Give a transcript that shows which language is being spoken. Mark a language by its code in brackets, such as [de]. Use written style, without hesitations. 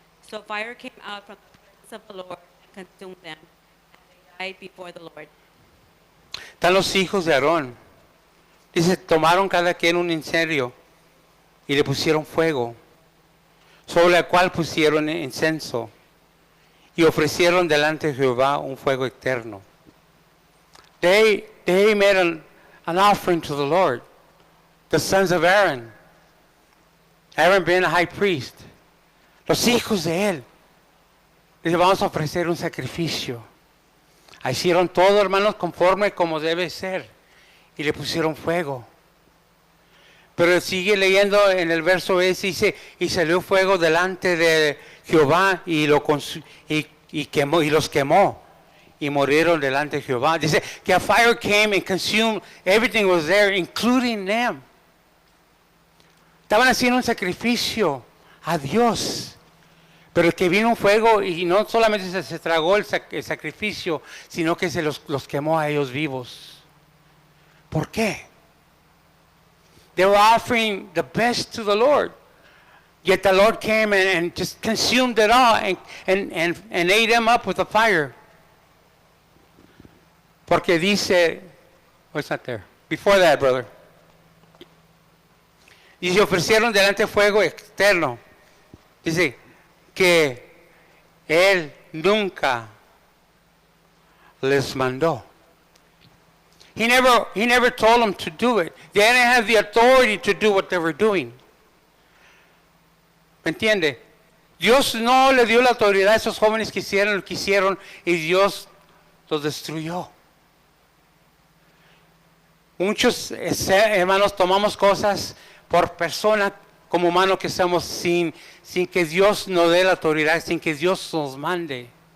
[en] So fire came out from the presence of the Lord and consumed them, and they died before the Lord. [es] Están los hijos de Aarón. Dice, tomaron cada quien un incendio y le pusieron fuego, sobre el cual pusieron incenso. Y ofrecieron delante de Jehová un fuego eterno. [en] They made an offering to the Lord. The sons of Aaron. Aaron being a high priest. [es] Los hijos de él. Dice, vamos a ofrecer un sacrificio. Hicieron todo, hermanos, conforme como debe ser. Y le pusieron fuego. Pero sigue leyendo en el verso ese, dice, y salió fuego delante de Jehová y quemó, y los quemó y murieron delante de Jehová. Dice que [en] a fire came and consumed everything was there, including them. [es] Estaban haciendo un sacrificio a Dios, pero que vino un fuego y no solamente se tragó el sacrificio, sino que se los quemó a ellos vivos. ¿Por qué? [en] They were offering the best to the Lord. Yet the Lord came and just consumed it all and ate them up with the fire. [es] Porque dice, [en] oh, it's not there. Before that, brother. [es] Y se ofrecieron delante fuego externo. Dice que Él nunca les mandó. [en] He never told them to do it. They didn't have the authority to do what they were doing. [es] ¿Me entiende? Dios no le dio la autoridad a esos jóvenes que hicieron lo que hicieron y Dios los destruyó. Muchos hermanos tomamos cosas por persona como humanos que somos sin que Dios nos dé la autoridad, sin que Dios nos mande.